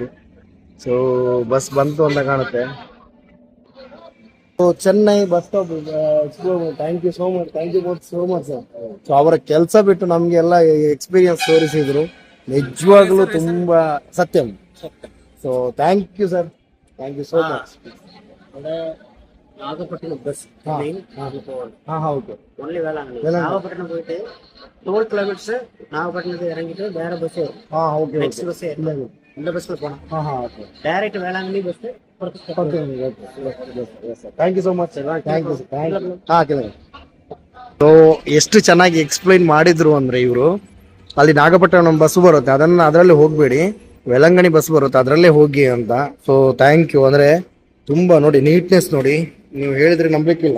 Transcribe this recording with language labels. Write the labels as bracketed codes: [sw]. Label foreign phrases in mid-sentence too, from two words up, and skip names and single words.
[kn] ಸೊ ಬಸ್ ಬಂತು ಅಂತ ಕಾಣುತ್ತೆ. ಸೊ ಚೆನ್ನೈ [en] bus stop thank you so much sir. [kn] ಸೊ ಅವರ ಕೆಲಸ ಬಿಟ್ಟು ನಮಗೆಲ್ಲ ಎಕ್ಸ್ಪೀರಿಯನ್ಸ್ ತೋರಿಸಿದ್ರು. ನಿಜವಾಗ್ಲೂ ತುಂಬಾ ಸತ್ಯಂ. ಸೊ [en] thank you sir, Thank you so much. [ta] நாகப்பட்டினம் பஸ் ஓகே ஒன்லி வேளாங்கண்ணி. நாகப்பட்டினம் போயிட்டு 12 கிலோமீட்டர்ஸ் நாகப்பட்டினத்துல இறங்கிட்டு வேற பஸ் வரும். ஓகே [en] next bus [ta] இந்த பஸ்ல போனா ஓகே டைரக்ட் வேளாங்கண்ணி பஸ். [en] Thank you so much sir, thank you sir. [kn] ಸೊ ಎಷ್ಟು ಚೆನ್ನಾಗಿ ಎಕ್ಸ್ಪ್ಲೈನ್ ಮಾಡಿದ್ರು ಅಂದ್ರೆ ಇವರು, ಅಲ್ಲಿ ನಾಗಪಟ್ಟಣಂ ಬಸ್ ಬರುತ್ತೆ ಅದರಲ್ಲಿ ಹೋಗ್ಬೇಡಿ, ವೆಲಂಗಣಿ ಬಸ್ ಬರುತ್ತೆ ಅದರಲ್ಲೇ ಹೋಗಿ ಅಂತ. [en] So thank you. [kn] ಅಂದ್ರೆ ತುಂಬಾ ನೋಡಿ ನೀಟ್ನೆಸ್ ನೋಡಿ, ನೀವು ಹೇಳಿದ್ರೆ ನಂಬಲಿಕ್ಕಿಲ್ಲ.